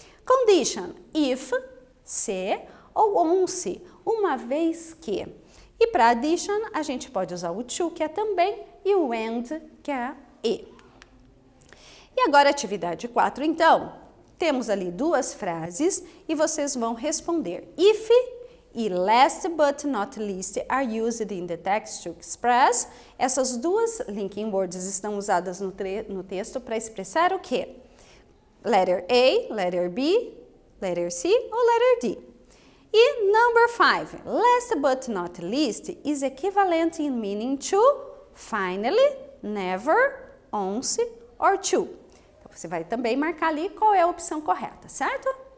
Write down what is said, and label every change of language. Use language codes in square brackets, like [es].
[pt] Condition, if, se ou once, uma vez que. E para addition, a gente pode usar o to, que é também, e o and, que é e. E agora, atividade 4, então, temos ali duas frases e vocês vão responder. [en] If e last but not least are used in the text to express. [pt] Essas duas linking words estão usadas no texto para expressar o quê? [en] Letter A, letter B, letter C ou letter D. E number 5, last but not least is equivalent in meaning to finally, never, once or to. [pt] Então, você vai também marcar ali qual é a opção correta, certo?